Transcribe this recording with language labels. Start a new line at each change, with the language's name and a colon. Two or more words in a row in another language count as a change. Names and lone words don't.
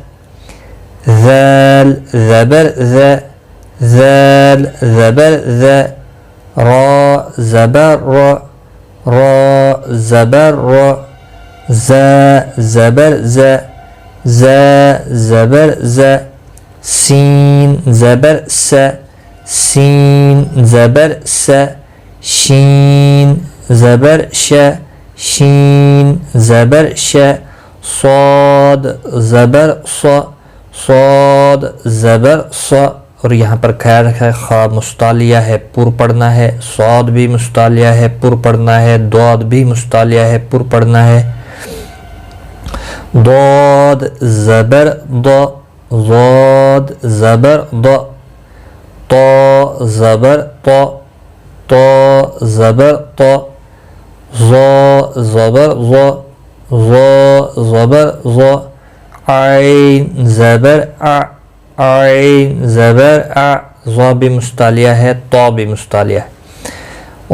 Urdu: ذال زبر ذ، ذال زبر ذ، را زبر را، را زبر را، ز زبر ز، ز زبر ز، سین زبر س، سین زبر س، شین زبر ش، شین زبر ش، صاد زبر ص، صاد زبر ص، اور یہاں پر خیال رکھا ہے خا مستعلیہ ہے، پر پڑھنا ہے، صاد بھی مستعلیہ ہے، پر پڑھنا ہے، ضاد بھی مستعلیہ ہے، پر پڑھنا ہے۔ ضاد زبر ض، ضاد زبر ض، طا زبر طا، طا زبر طا، ظا زبر ظا، ظا زبر ظا، عین زبر ع، عین زبر ع، ظا بھی مستعلیہ ہے، طا بھی مستعلیہ ہے۔